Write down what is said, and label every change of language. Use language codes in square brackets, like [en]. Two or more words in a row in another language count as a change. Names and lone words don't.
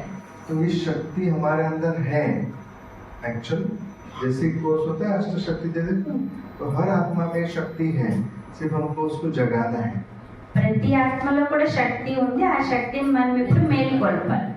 [hi] तो ये शक्ति हमारे अंदर है। एक्चुअल जैसे कोर्स होता है अष्ट शक्ति दे देते हैं, तो हर आत्मा में शक्ति है, सिर्फ हमको उसको जगाना है। [te] ప్రతి ఆత్మలో కూడా శక్తి ఉంది, ఆ శక్తిని మనం ఇప్పుడు మేలుకొల్పాలి.